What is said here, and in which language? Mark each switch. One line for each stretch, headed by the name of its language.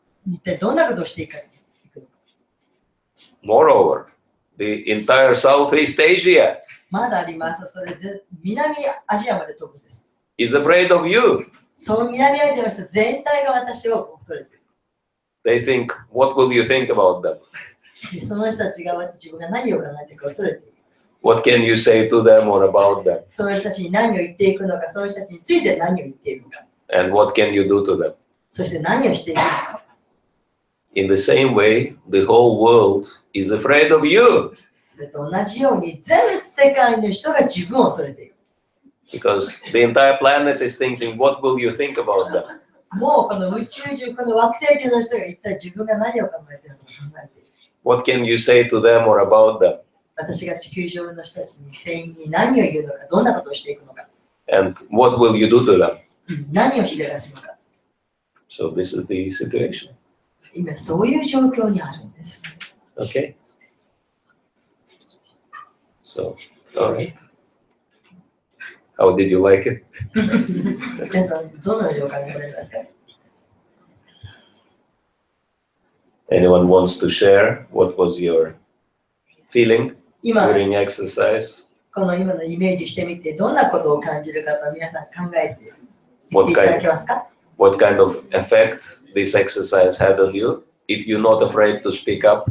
Japanese: 一体どんなことをしていくのか。
English: Moreover, the entire Southeast Asia
Japanese: まだあります。それで南アジアまで飛ぶんです。
English: is afraid of you.
Japanese: その南アジアの人全体が私を恐れている。
English: They think, what will you think about them?
Japanese: でその人たちが自分が何を考えているか恐れている。
English: What can you say to them or about them?
Japanese: その人たちに何を言っていくのか、その人たちについて何を言っているのか、
English: And what can you do to them?
Japanese: そして何をしていくのか。
English: In the same way, the whole world is afraid of you.
Japanese: それと同じように全世界の人が自分を恐れている。
English: Because the entire planet is thinking, what will you think about them?
Japanese: もうこの宇宙中、この惑星中の人が一体自分が何を考えているのか考えている。
English: What can you say to them or about them?
Japanese: 私が地球上の人たちに全員に何を言うのか、どんなことをしていくのか、
English: And what will you do to them?
Japanese: 何をしでかすのか。
English: So this is the situation.
Japanese: 今そういう状況にあるんです。
English: Okay? So, all right. How did you like it?
Japanese: 皆さん、どのようにお考えになりますか？
English: Anyone wants to share what was your feeling
Japanese: 今、
English: during exercise?
Japanese: この今のイメージしてみて、どんなことを感じるかと皆さん考えてみていただけますか？
English: What kind of effect this exercise had on you? If you're not afraid to speak up,